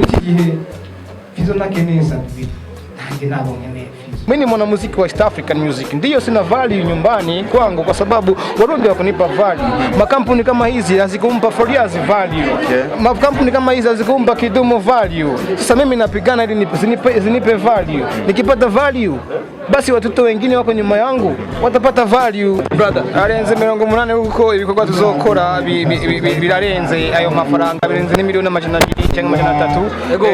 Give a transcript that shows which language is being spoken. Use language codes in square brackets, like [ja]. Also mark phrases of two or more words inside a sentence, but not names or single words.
[rn] iki gihe Fizo nakeneye Sadbi nanjye nabo nkeneye Fizo. [sw] Mimi ni mwanamuziki wa East African Music, ndiyo sina value nyumbani kwangu kwa sababu Warundi wakunipa value. Makampuni kama hizi hazikumpa Fariaz value. Makampuni kama hizi hazikumpa Kidumu value. Sasa mimi napigana ili zinipe value. Nikipata value basi watoto wengine wako nyuma yangu watapata value. [rn] Brother, arenze 80 huko ibikorwa tuzokora birarenze ayo mafaranga, birenze ni miliyoni 200 cyangwa 300.